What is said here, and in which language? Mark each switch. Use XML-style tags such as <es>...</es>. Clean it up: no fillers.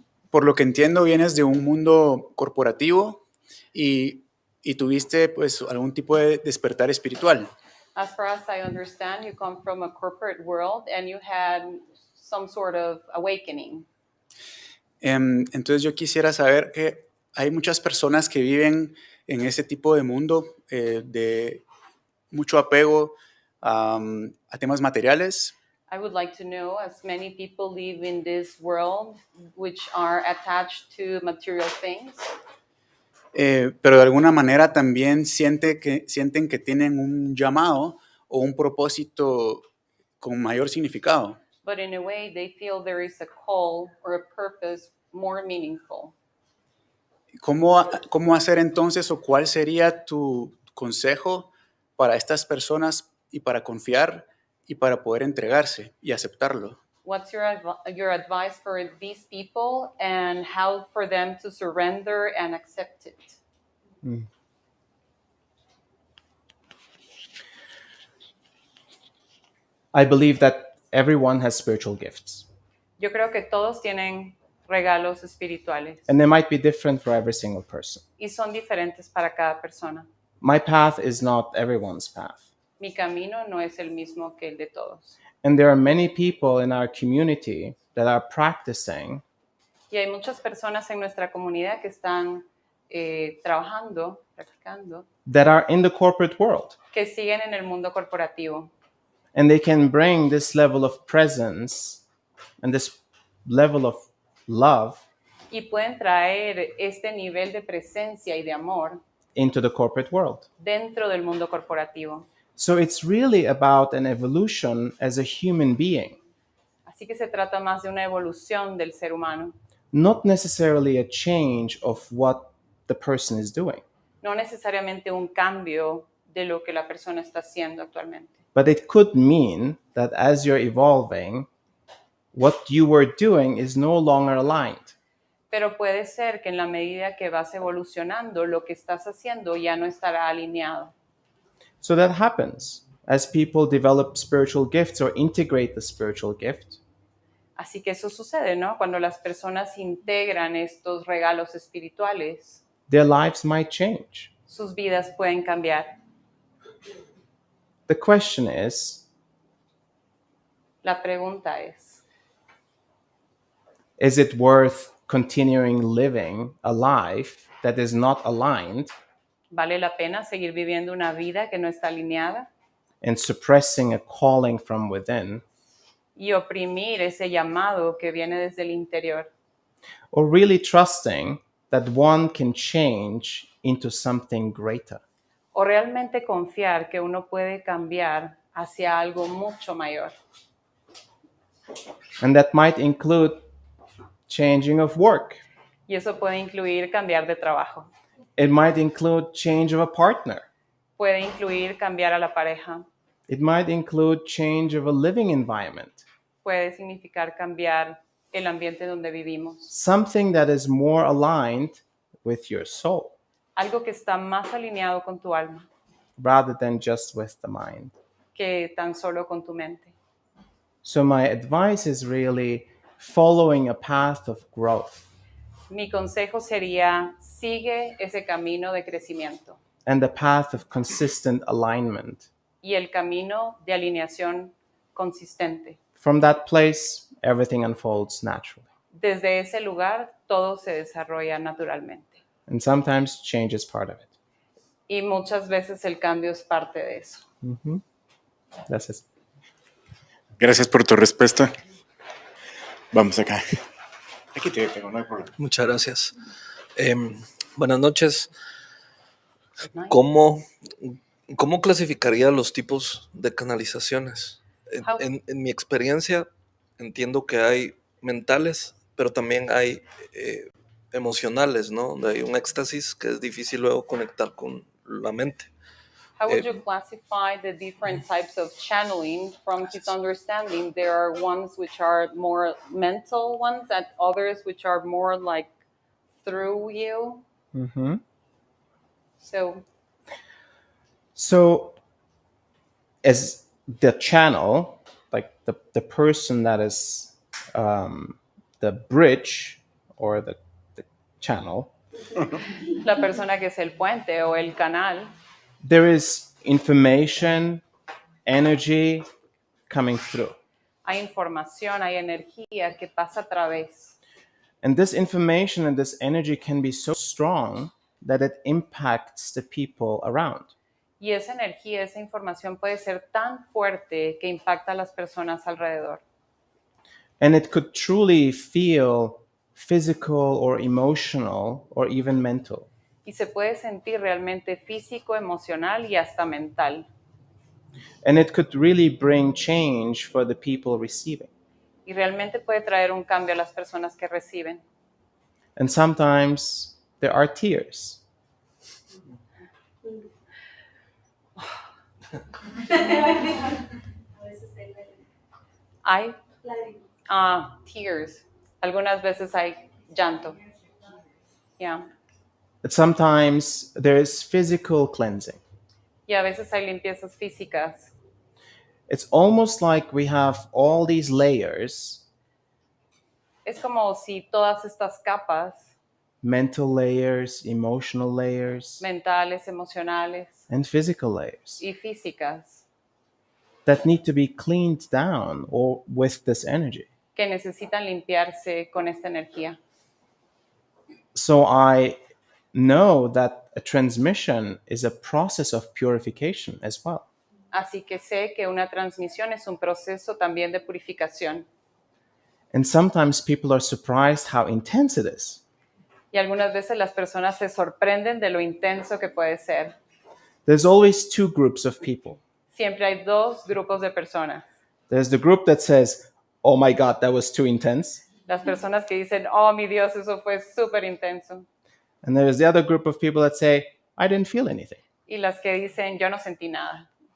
<es>Por lo que entiendo, vienes de un mundo corporativo y tuviste pues algún tipo de despertar espiritual.</es> <en>As far as I understand, you come from a corporate world and you had some sort of awakening.</en> <es>Entonces yo quisiera saber que hay muchas personas que viven en ese tipo de mundo de mucho apego a temas materiales.</es> <en>I would like to know, as many people live in this world which are attached to material things,</en> <es>Pero de alguna manera también sienten que tienen un llamado o un propósito con mayor significado.</es> <en>but in a way they feel there is a call or a purpose more meaningful.</en> <es>¿Cómo hacer entonces o cuál sería tu consejo para estas personas y para confiar y para poder entregarse y aceptarlo?</es> <en>What's your advice for these people and how for them to surrender and accept it? I believe that everyone has spiritual gifts,</en> <es>Yo creo que todos tienen regalos espirituales</es> <en>and they might be different for every single person.</en> <es>y son diferentes para cada persona.</es> <en>My path is not everyone's path.</en> <es>Mi camino no es el mismo que el de todos.</es> <en>And there are many people in our community that are practicing</en> <es>Y hay muchas personas en nuestra comunidad que están trabajando, practicando,</es> <en>that are in the corporate world.</en> <es>que siguen en el mundo corporativo.</es> <en>And they can bring this level of presence and this level of love</en> <es>Y pueden traer este nivel de presencia y de amor</es> <en>into the corporate world.</en> <es>dentro del mundo corporativo.</es> <en>So it's really about an evolution as a human being,</en> <es>Así que se trata más de una evolución del ser humano,</es> <en>not necessarily a change of what the person is doing,</en> <es>no necesariamente un cambio de lo que la persona está haciendo actualmente.</es> <en>but it could mean that as you're evolving, what you were doing is no longer aligned.</en> <es>Pero puede ser que en la medida que vas evolucionando, lo que estás haciendo ya no estará alineado.</es> <en>So that happens as people develop spiritual gifts or integrate the spiritual gift.</en> <es>Así que eso sucede, ¿no? Cuando las personas integran estos regalos espirituales,</es> <en>Their lives might change.</en> <es>sus vidas pueden cambiar.</es> <en>The question is</en> <es>La pregunta</es> <en>it worth continuing living a life that is not aligned</en> <es>¿vale la pena seguir viviendo una vida que no está alineada</es> <en>and suppressing a calling from within,</en> <es>y oprimir ese llamado que viene desde el interior?</es> <en>or really trusting that one can change into something greater?</en> <es>¿O realmente confiar que uno puede cambiar hacia algo mucho mayor?</es> <en>And that might include changing of work.</en> <es>Y eso puede incluir cambiar de trabajo.</es> <en>It might include change of a partner.</en> <es>Puede incluir cambiar a la pareja.</es> <en>It might include change of a living environment.</en> <es>Puede significar cambiar el ambiente donde vivimos.</es> <en>Something that is more aligned with your soul</en> <es>Algo que está más alineado con tu alma</es> <en>rather than just with the mind.</en> <es>que tan solo con tu mente.</es> <en>So my advice is really following a path of growth</en> <es>Mi consejo sería, sigue ese camino de crecimiento</es> <en>and the path of consistent alignment.</en> <es>y el camino de alineación consistente.</es> <en>From that place, everything unfolds naturally.</en> <es>Desde ese lugar, todo se desarrolla naturalmente.</es> <en>And sometimes change is part of it.</en> <es>Y muchas veces el cambio es parte de eso.</es> <en>That's it.</en> <es>Gracias por tu respuesta. Vamos acá. Aquí te tengo, no hay problema. Muchas gracias. Buenas noches.</es> <en>Good night.</en> <es>¿Cómo clasificaría los tipos de canalizaciones?</es> <en>How-</en> <es>En mi experiencia, entiendo que hay mentales, pero también hay emocionales, ¿no? Donde hay un éxtasis que es difícil luego conectar con la mente.</es> <en>How would you classify the different types of channeling? From his understanding, there are ones which are more mental ones and others which are more like through you. So as the channel, like the person that is the bridge or the channel,</en> <es>La persona que es el puente o el canal,</es> <en>there is information, energy coming through.</en> <es>hay información, hay energía que pasa a través.</es> <en>And this information and this energy can be so strong that it impacts the people around.</en> <es>Y esa energía, esa información puede ser tan fuerte que impacta a las personas alrededor.</es> <en>And it could truly feel physical or emotional or even mental.</en> <es>Y se puede sentir realmente físico, emocional y hasta mental.</es> <en>And it could really bring change for the people receiving.</en> <es>Y realmente puede traer un cambio a las personas que reciben.</es> <en>And sometimes there are tears.</en> <es>Hay</es> <en>tears.</en> <es>Algunas veces hay llanto.</es> <en>Yeah. Sometimes there is physical cleansing.</en> <es>Y a veces hay limpiezas físicas.</es> <en>It's almost like we have all these layers,</en> <es>Es como si todas estas capas,</es> <en>mental layers, emotional layers,</en> <es>mentales, emocionales</es> <en>and physical layers,</en> <es>y físicas,</es> <en>that need to be cleaned down or with this energy.</en> <es>que necesitan limpiarse con esta energía.</es> <en>So I know that a transmission is a process of purification as well.</en> <es>Así que sé que una transmisión es un proceso también de purificación.</es> <en>And sometimes people are surprised how intense it is.</en> <es>Y algunas veces las personas se sorprenden de lo intenso que puede ser.</es> <en>There's always two groups of people.</en> <es>Siempre hay dos grupos de personas.</es> <en>There's the group that says, oh my God, that was too intense.</en> <es>Las personas que dicen, oh, mi Dios, eso fue súper intenso.</es> <en>And there's the other group of people that say, I didn't feel anything.</en> <es>Y las que dicen, yo no sentí nada.</es>